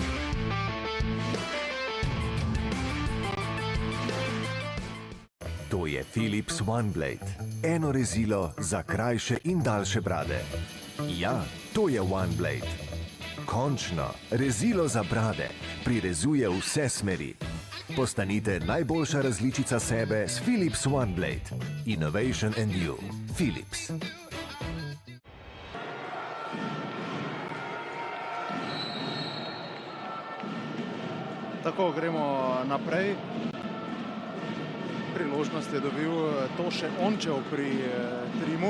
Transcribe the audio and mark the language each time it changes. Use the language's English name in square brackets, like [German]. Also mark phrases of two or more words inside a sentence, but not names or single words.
[Slovenian] To je Philips OneBlade. Eno rezilo za krajše in daljše brade. Ja, to je OneBlade. Končno, rezilo za brade. Prirezuje vse smeri. Postanite najboljša različica sebe s Philips OneBlade. [English] Innovation and you. Philips. [Slovenian] Tako, gremo naprej. Priložnost je dobil Toše Ončev pri Trimu.